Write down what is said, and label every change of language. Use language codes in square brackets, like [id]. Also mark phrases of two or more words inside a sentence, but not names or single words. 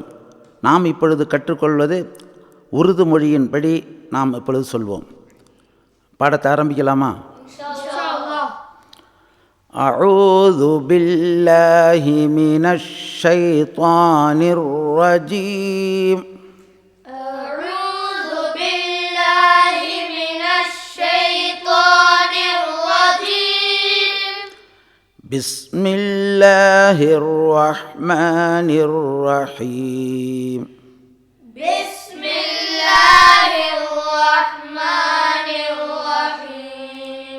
[ta] நாம் இப்பொழுது கற்றுக்கொள்வது உருது மொழியின்படி நாம் இப்பொழுது சொல்வோம். பாடத்தை ஆரம்பிக்கலாமா? [ar] أعوذ بالله من الشيطان الرجيم. بسم الله الرحمن الرحيم. بسم الله الرحمن الرحيم.